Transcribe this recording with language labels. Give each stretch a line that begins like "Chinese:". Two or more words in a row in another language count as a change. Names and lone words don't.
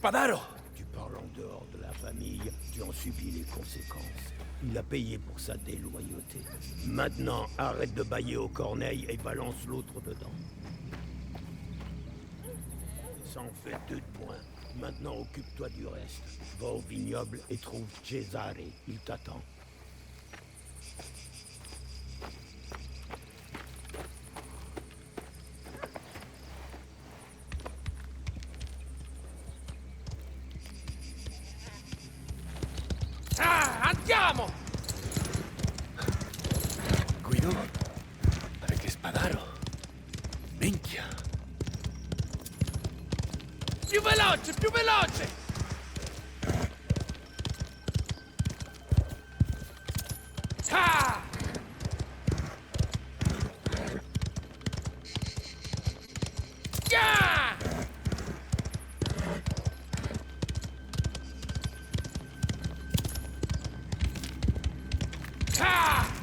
French: Tu parles en dehors de la famille, tu en subis les conséquences. Il a payé pour sa déloyauté. Maintenant, arrête de bailler aux corneilles et balance l'autre dedans. Ça en fait 2 de moins. Maintenant, occupe-toi du reste. Va au vignoble et trouve Cesare. Il t'attend.
Italian: Ah, andiamo! Guido?
French: Avec les spadaro?
Italian: Minchia! Più veloce, più veloce! Ah! Yeah! Ah!